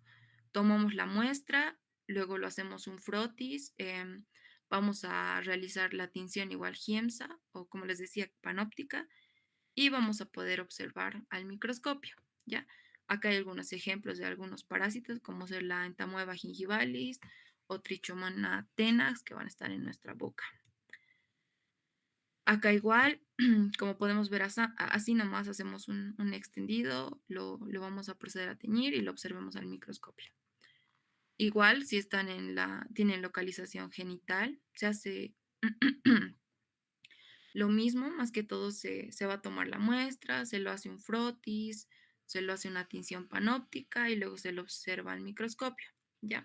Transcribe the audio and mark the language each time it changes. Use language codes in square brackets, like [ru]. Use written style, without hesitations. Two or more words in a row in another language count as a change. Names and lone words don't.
[es] Tomamos la muestra, luego lo hacemos un frotis, vamos a realizar la tinción igual Giemsa o como les decía, panóptica y vamos a poder observar al microscopio, ¿ya? Acá hay algunos ejemplos de algunos parásitos, como ser la entamoeba gingivalis o Trichomona tenax, que van a estar en nuestra boca. Acá igual, como podemos ver así nomás hacemos un extendido, lo vamos a proceder a teñir y lo observemos al microscopio. Igual, si están tienen localización genital, se hace lo mismo, más que todo se va a tomar la muestra, se lo hace un frotis, se lo hace una tinción panóptica y luego se lo observa al microscopio, ¿ya?